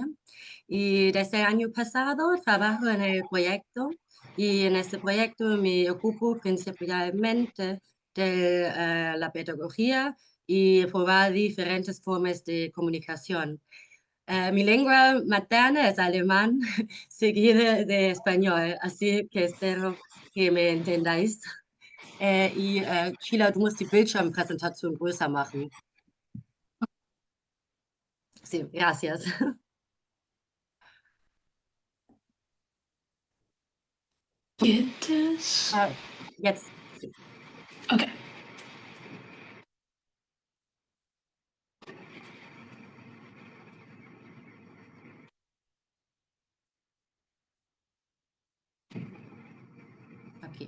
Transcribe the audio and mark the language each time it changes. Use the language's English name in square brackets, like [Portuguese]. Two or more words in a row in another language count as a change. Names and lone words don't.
[Spanish] Y desde el año pasado trabajo en el proyecto y en este proyecto me ocupo principalmente de la pedagogía y probar diferentes formas de comunicación. Mi lengua materna es alemán, seguida de español, así que espero que me entendáis. Sheila, [German] du musst die Bildschirmpräsentation größer machen. [Spanish] Sí, gracias. ¿Quieres? Jetzt. Sí. Ok. Okay.